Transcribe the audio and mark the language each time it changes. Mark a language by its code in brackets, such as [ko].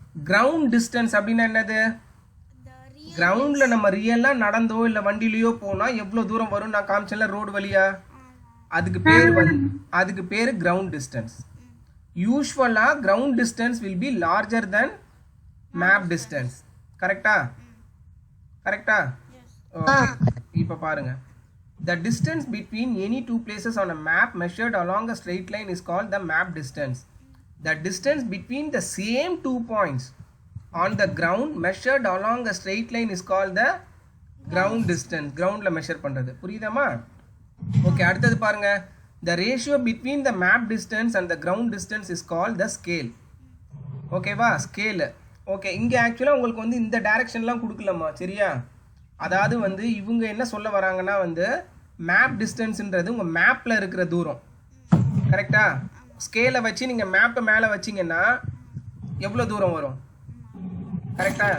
[ta] Ground distance அப்படின்னா என்னது? கிரவுண்டில் நம்ம ரியலாக நடந்தோ இல்லை வண்டியிலையோ போனால் எவ்வளோ தூரம் வரும் நான் காமிச்சேன்ல ரோடு வழியா, அதுக்கு பேர் கிரவுண்ட் டிஸ்டன்ஸ். [en] யூஸ்வலாக ground distance will be larger than map distance. [ta] கரெக்டா? கரெக்டா? ஓகே. இப்போ பாருங்க, [en] the distance between any two places on a map measured along a straight line is called the map distance. The distance between the same 2 points on the ground measured along a straight line is called the ground distance. [ta] groundல measure பண்றது. புரியுதாமா? [en] okay, [ta] அடுத்தது பாருங்க, [en] the ratio between the map distance and the ground distance is called the scale. [ta] ஓகேவா? Scale. Okay, இங்கே ஆக்சுவலாக உங்களுக்கு வந்து இந்த டைரக்ஷன்லாம் கொடுக்கலாமா? சரியா? அதாவது வந்து இவங்க என்ன சொல்ல வராங்கன்னா வந்து மேப் டிஸ்டன்ஸ்ன்றது உங்கள் மேப்பில் இருக்கிற தூரம். கரெக்டா? ஸ்கேலை வச்சு நீங்கள் மேப்பை மேலே வச்சிங்கன்னா எவ்வளோ தூரம் வரும்? கரெக்டா?